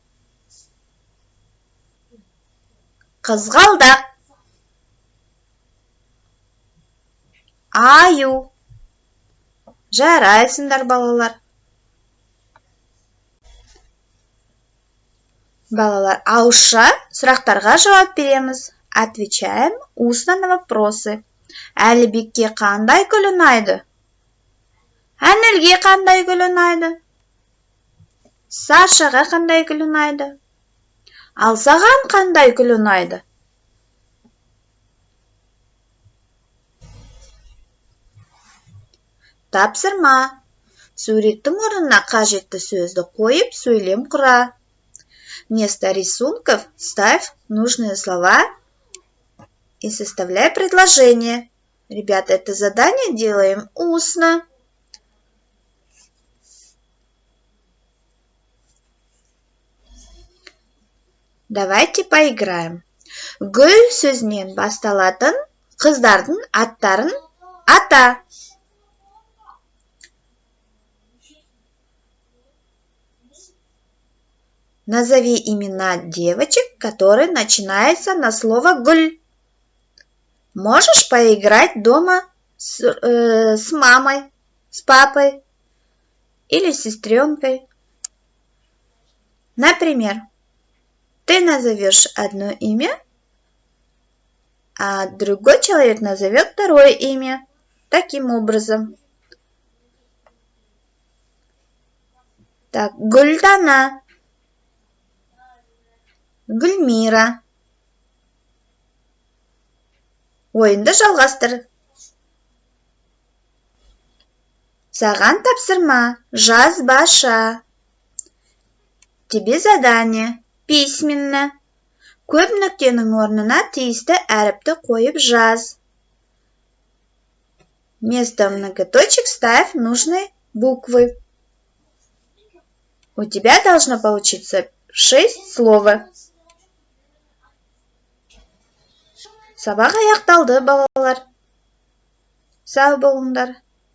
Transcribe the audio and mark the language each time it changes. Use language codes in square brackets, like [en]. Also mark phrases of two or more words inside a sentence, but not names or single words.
[kk] Қызғалдақ. Аю. Жарайсыңдар, балалар. Балалар, ауызша сұрақтарға жауап береміз. [ru] Отвечаем устно на вопросы. [kk] Әлібекке қандай гүл ұнайды? Әнелге қандай гүл ұнайды? Сашаға қандай гүл ұнайды? Ал саған қандай гүл ұнайды? Тапсырма. Суреттің орнына қажетті сөзді қойып, сөйлем құра. [ru] Вместо рисунков ставь нужные слова и составляй предложение. Ребята, это задание делаем устно. Давайте поиграем. [kk] Гүл сөзінен басталатын қыздардың аттарын ата. [ru] Назови имена девочек, которые начинаются на слово «гуль». Можешь поиграть дома с мамой, с папой или с сестренкой. Например, ты назовешь одно имя, а другой человек назовет второе имя. Таким образом. Так, [kk] Гульдана, Гүлмира. Ойынды жалғастыр. Саған тапсырма, жазбаша. [ru] Тебе задание, письменно. [kk] Көп нүктенің орнына тиісті әріпті қойып жаз. [ru] Вместо многоточек ставь нужные буквы. У тебя должно получиться 6 слов. [kk] Сабақ аяқталды, балалар. Сау болыңдар.